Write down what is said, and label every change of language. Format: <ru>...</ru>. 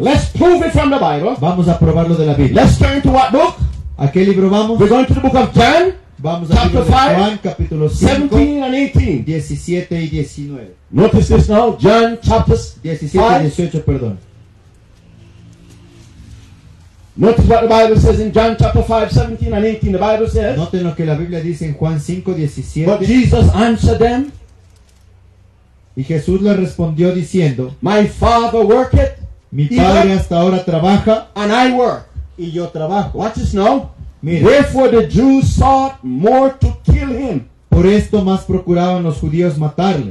<en>Let's prove it from the Bible.</en> <es>Vamos a probarlo de la Biblia.</es> <en>Let's turn to what book?</en> <es>¿A qué libro vamos?</es> <en>We're going to the book of John,</en> <es>Vamos al libro de</es> <en>Chapter 5,</en> <es>Juan, capítulo 5,</es> <en>17 and 18.</en> <es>17 y 19.</es> <en>Notice this now. John chapters</en> <es>17 y</es> <en>5.</en> <es>18, perdón.</es> <en>Notice what the Bible says in John chapter 5, 17 and 18. The Bible says,</en> <es>Noten lo que la Biblia dice en Juan 5,</es> <en>but</en> <es>17.</es> <en>Jesus answered them,</en> <es>Y Jesús le respondió diciendo,</es> <en>my Father worketh,</en> <es>mi Padre hasta ahora trabaja</es> <en>and I work.</en> <es>y yo trabajo.</es> <en>Watch this now.</en> <es>Mire,</es> <en>Wherefore the Jews sought more to kill him.</en> <es>por esto más procuraban los judíos matarle.</es>